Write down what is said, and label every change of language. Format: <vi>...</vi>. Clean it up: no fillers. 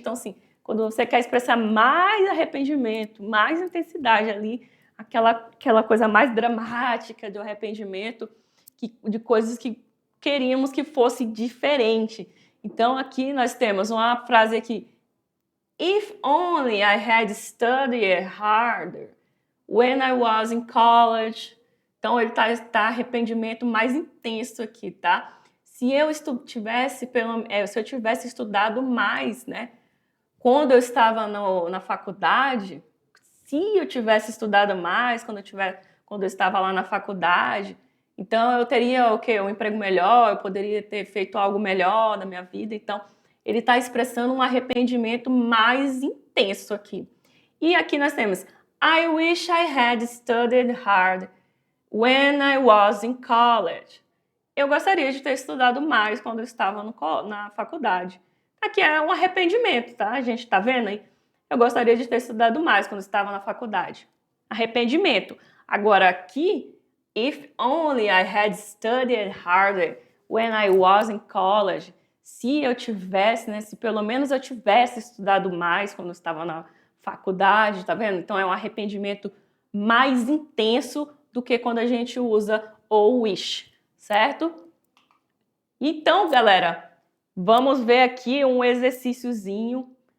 <pt>Então, assim, quando você quer expressar mais arrependimento, mais intensidade ali, aquela coisa mais dramática do arrependimento, de coisas que queríamos que fosse diferente. Então, aqui nós temos uma frase aqui.</pt> <en>If only I had studied harder when I was in college.</en> <pt>Então, ele tá arrependimento mais intenso aqui, tá? Se eu tivesse estudado mais, né? Quando eu estava na faculdade, se eu tivesse estudado mais, quando eu estava lá na faculdade, então eu teria um emprego melhor, eu poderia ter feito algo melhor na minha vida. Então, ele está expressando um arrependimento mais intenso aqui. E aqui nós temos</pt> <en>I wish I had studied hard when I was in college.</en> <pt>Eu gostaria de ter estudado mais quando eu estava na faculdade. Aqui é um arrependimento, tá? A gente tá vendo aí? Eu gostaria de ter estudado mais quando eu estava na faculdade. Arrependimento. Agora aqui,</pt> <en>if only I had studied harder when I was in college.</en> <pt>Se eu tivesse, né? Se pelo menos eu tivesse estudado mais quando eu estava na faculdade, tá vendo? Então é um arrependimento mais intenso do que quando a gente usa o wish, certo? Então, galera, vamos ver aqui um exercíciozinho.</pt>